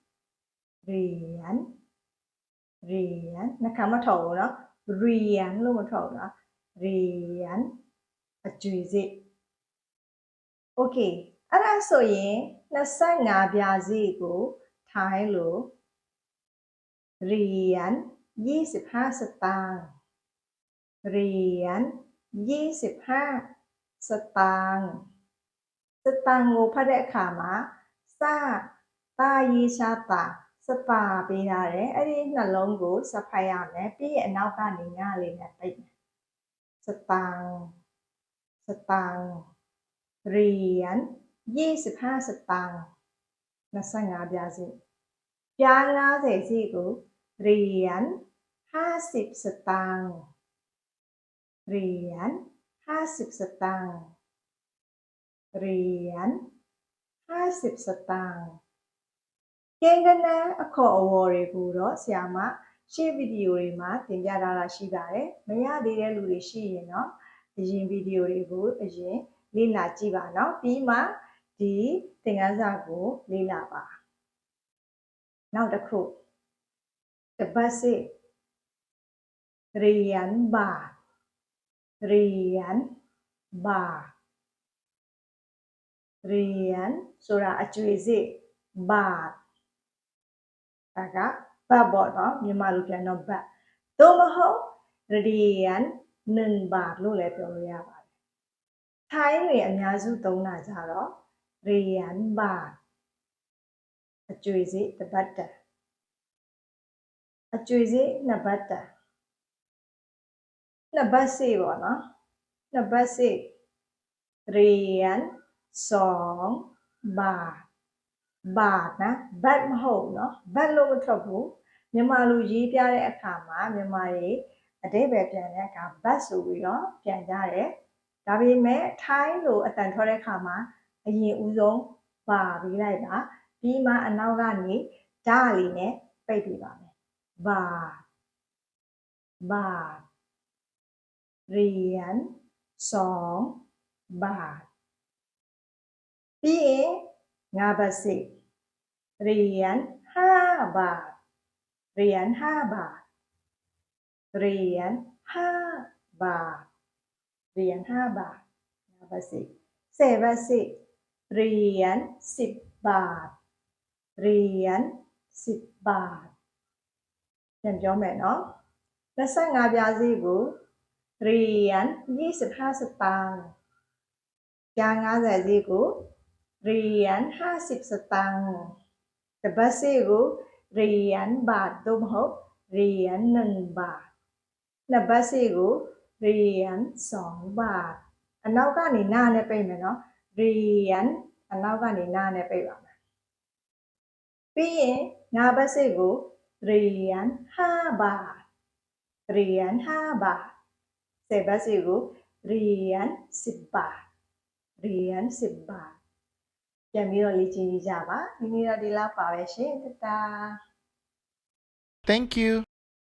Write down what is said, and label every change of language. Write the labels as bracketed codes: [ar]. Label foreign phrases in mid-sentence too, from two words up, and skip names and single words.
[my] နှခမ်းမထော်ဘူးနော်ရီယန်လို့မထော်ဘူးနော်ရီယန်အကျွေစေ့โอเคအဲ့ဒါဆိုရင်25ပြားစီကိုထိုင်းလိုရီယန် [th] 25 สตางค์เหรียญ 25สตางค์สตางค์ [my] ကိုဖတ်တဲ့အခါမှာစတာရေးချတာစပါပေးထားတယ်အဲ့ဒီနှလုံးကိုစဖတ်ရမယ်ပြီးရင်အနောက်ကနေညလေးနဲ့ပိတ်မယ်สตางค์ [th] เหรียญ25สตางค์ [my] 25ပြားစီပြား90စီကို [th] เหรียญ50สตางค์เหรียญ50 สตางค์เหรียญ50สตางค์ [my] ကိန်းဂဏန်းအခေါ်အဝေါ်တွေကိုတော့ဆ ရာမရှေ့ဗီဒီယိုတွေမှာတင်ပြထားတာရှိပါတယ်မရသေးတဲ့လူတွေရှိရင်တော့အရင်ဗီဒီယိုတွေကိုအရင်လေ့လာကြည့်ပါနော်ပြီးမှဒီသင်ခန်းစာကိုလေ့လာပါနောက်တစ်ခုတပတ်စစ် [th] เหรียญบาทเหรียญบาท [my] เหรียญဆိုတာအကျွေစေ့บาทဒါကဘတ်ပေါ့နော်မြန်မာလိုပြန်တော့ဘတ်သို့မဟုတ် [th] เหรียญ1 บาท [my] လို့လည်းပြောလို့ရပါတယ်ထိုင်းတွေအများစုသုံးတာကြတော့ [th] เหรียญบาท [my] အကျွေစေ့တစ်ဘတ်တန်အကျွေစေ့2ဘတ်တန် 2ဘတ်စေ့ပေါ့နော်2ဘတ်စေ့ [th] เหรียญ2 บาทบาทนะ [my] ဘတ်မဟုတ်နော်ဘတ်လို့မထွက်ဘူးမြန်မာလူရေးပြတဲ့အခါမှာမြန်မာတွေအတိတ်ပဲပြန်တဲ့အခါဘတ်ဆိုပြီးတော့ပြန်ကြတယ်ဒါပေမဲ့ထိုင်းလိုအတန်ထွက်တဲ့အခါမှာအရင်ဦးဆုံးပါပြီးလိုက်တာပြီးမှအနောက်ကနေဓာတ်လေးနဲ့ပိတ်ပြပါမယ်บาท [th] เหรียญ2 บาท [my] ပြီးရင်5ဘတ်စေ့ [th] เหรียญ5 บาทเหรียญ5 บาทเหรียญ5 บาทเหรียญ5 บาท5บาทสิ10 บาทสิเห รียญ10 บาทเหรียญ10 บาท [my] ပြန်ပြောမယ်နော်25ပြားစီကို [th] เหรียญ25สตางค์ [my] ပြား90စီကို [th] เหรียญ50สตางค์ [my] တပတ်စီကို [th] เหรียญบาท [my] သို့မဟုတ် [th] เหรียญ1 [my] บาทနှစ်ဘတ်စီကို [th] เหรียญ2 บาท [my] အနောက်ကနေနားနဲ့ပိတ်မယ်နော်เหรียญအနောက်ကနေနားနဲ့ပိတ်ပါမယ်ပြီးရင်5ဘတ်စီကို [th] เหรียญ5 บาทเหรียญ5 บาท [my] 10ဘတ်စီကို [th] เหรียญ10 บาทเหรียญ10 บาท [my] ပြန်ပြီးတော့လေ့ကျင့်ကြပါဒီနေ့တော့ဒီလောက်ပါပဲရှင်တတာ [en] Thank you